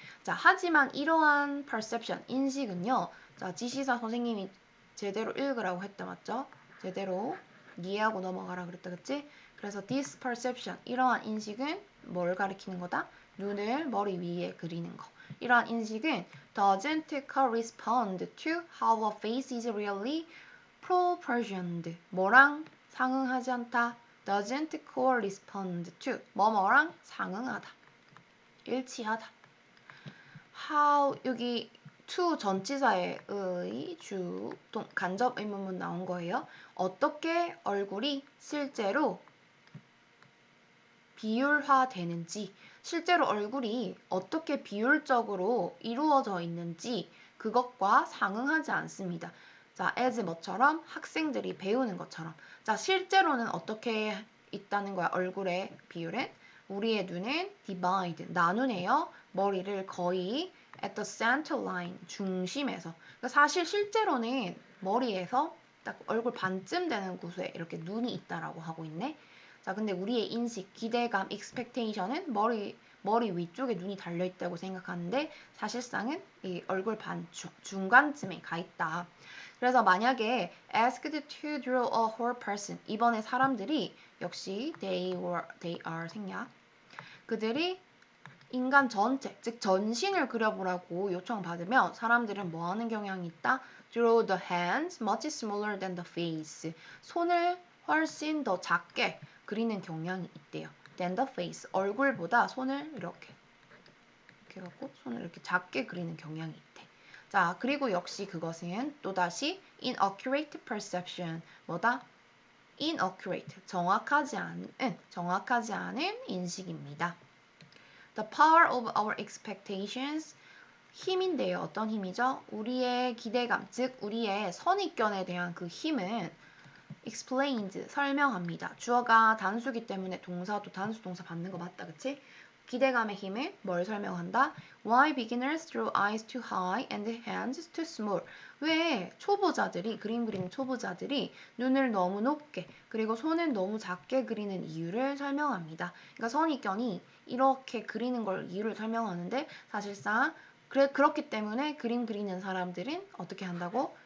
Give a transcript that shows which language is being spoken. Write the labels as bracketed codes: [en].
[ko] 자, 하지만 이러한 perception, 인식은요. 자, 지시사 선생님이 제대로 읽으라고 했다, 맞죠? 제대로 이해하고 넘어가라 그랬다, 그치? 그래서 [en] this perception, [ko] 이러한 인식은 뭘 가리키는 거다? 눈을 머리 위에 그리는 거. 이러한 인식은 [en] doesn't correspond to how a face is really proportioned. [ko] 뭐랑 상응하지 않다? [en] doesn't correspond to. [ko] 뭐뭐랑 상응하다. 일치하다. how, 여기 to 전치사의 의, 주, 간접 의문문 나온 거예요. 어떻게 얼굴이 실제로 비율화되는지, 실제로 얼굴이 어떻게 비율적으로 이루어져 있는지 그것과 상응하지 않습니다. 자, as 뭐처럼? 학생들이 배우는 것처럼. 자, 실제로는 어떻게 있다는 거야? 얼굴의 비율은? 우리의 눈은 divide, 나누네요. 머리를 거의 [en] at the center line, [ko] 중심에서. 그러니까 사실 실제로는 머리에서 딱 얼굴 반쯤 되는 곳에 이렇게 눈이 있다라고 하고 있네. 자, 근데 우리의 인식, 기대감, expectation은 머리 위쪽에 눈이 달려있다고 생각하는데 사실상은 이 얼굴 반 중간쯤에 가 있다. 그래서 만약에 [en] asked to draw a whole person, [ko] 이번에 사람들이 역시 [en] they are [ko] 생략. 그들이 인간 전체, 즉 전신을 그려보라고 요청받으면 사람들은 뭐 하는 경향이 있다? [en] Draw the hands much smaller than the face. [ko] 손을 훨씬 더 작게 그리는 경향이 있대요. [en] than the face. [ko] 얼굴보다 손을 이렇게 갖고 손을 이렇게 작게 그리는 경향이 있대. 자, 그리고 역시 그것은 또다시 [en] inaccurate perception. [ko] 뭐다? inaccurate. 정확하지 않은 인식입니다. [en] The power of our expectations. [ko] 힘인데요. 어떤 힘이죠? 우리의 기대감, 즉 우리의 선입견에 대한 그 힘은 explained, 설명합니다. 주어가 단수기 때문에 동사도 단수 동사 받는 거 맞다, 그치? 기대감의 힘을 뭘 설명한다? [en] Why beginners draw eyes too high and hands too small? [ko] 왜 초보자들이, 그림 그리는 초보자들이 눈을 너무 높게 그리고 손을 너무 작게 그리는 이유를 설명합니다. 그러니까 선입견이 이렇게 그리는 걸 이유를 설명하는데 사실상 그렇기 때문에 그림 그리는 사람들은 어떻게 한다고?